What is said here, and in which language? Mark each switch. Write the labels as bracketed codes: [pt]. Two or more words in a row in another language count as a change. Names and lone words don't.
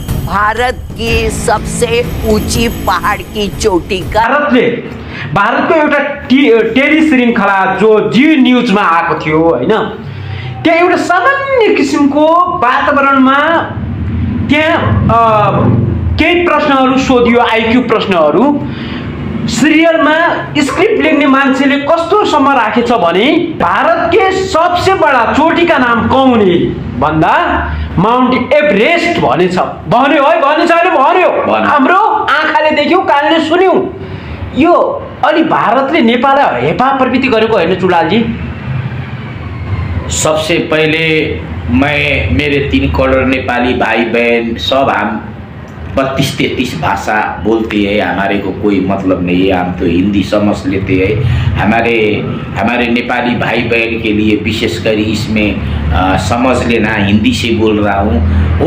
[hi] भारत की सबसे ऊंची पहाड़ की चोटी का [ne] भारतको एउटा टेली श्रृङ्खला जो जी न्युजमा आएको थियो हैन, त्यहाँ एउटा सामान्य किसिमको वातावरणमा त्यहाँ केही प्रश्नहरू सोधियो, आइक्यू प्रश्नहरू। सिरियलमा स्क्रिप्ट लेख्ने मान्छेले कस्तोसम्म राखेछ भने [hi] भारत के सबसे बडा चोटी का नाम कौन है [ne] भन्दा माउन्ट एभरेस्ट भनेछ। भन्यो है, भनेछ अहिले भन्यो, हाम्रो आँखाले देख्यौँ, कानले सुन्यौँ। यो अलि भारतले नेपाललाई हेपा प्रवृत्ति गरेको होइन चुडालजी? [hi] सबसे पहले मैं मेरे 3 करोड़ नेपाली भाई बहन सब हम 32-33 भाषा बोलते हैं, हमारे को कोई मतलब नहीं है, हम तो हिंदी समझ लेते हैं। हमारे नेपाली भाई बहन के लिए विशेषकर इसमें समझ लेना, हिंदी से बोल रहा हूँ।